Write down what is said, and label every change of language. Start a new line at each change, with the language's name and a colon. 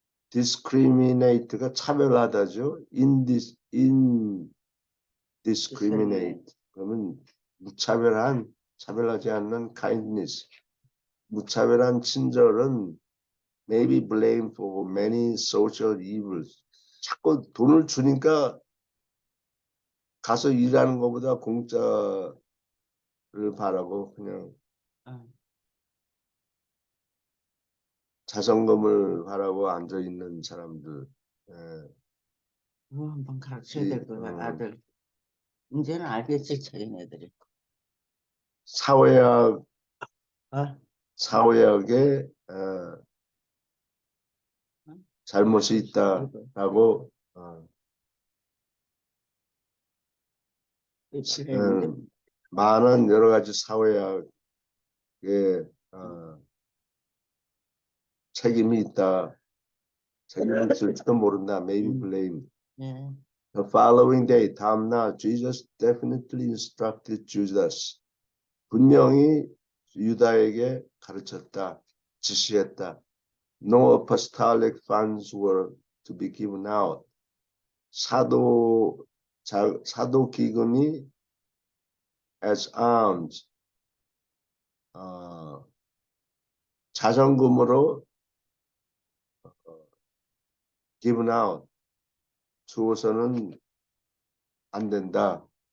Korean: discriminate가 차별하다죠.
English: indiscriminate.
Korean: 그러면 차별하지 않는 kindness. 무차별한 친절은
English: may be blamed for many social evils.
Korean: 자꾸 돈을 주니까 가서 일하는 것보다 공짜를 바라고 그냥 자성금을 바라고 앉아있는 사람들. 한번 가르쳐야 될 거야, 아들. 이제는 알겠지, 자기네들이. 사회학, 아, 사회학에 잘못이 이거, 있다라고 그랬는데, 많은 여러 가지 사회학에 책임이 있다. 책임이 있을지도 모른다.
English: Maybe blame.
Korean: 예.
English: The following day,
Korean: 다음날
English: Jesus definitely instructed Judas.
Korean: 분명히 유다에게 가르쳤다, 지시했다.
English: No apostolic funds were to be given out.
Korean: 사도 기금이
English: as alms,
Korean: 자선금으로
English: given out,
Korean: 주어서는 안 된다.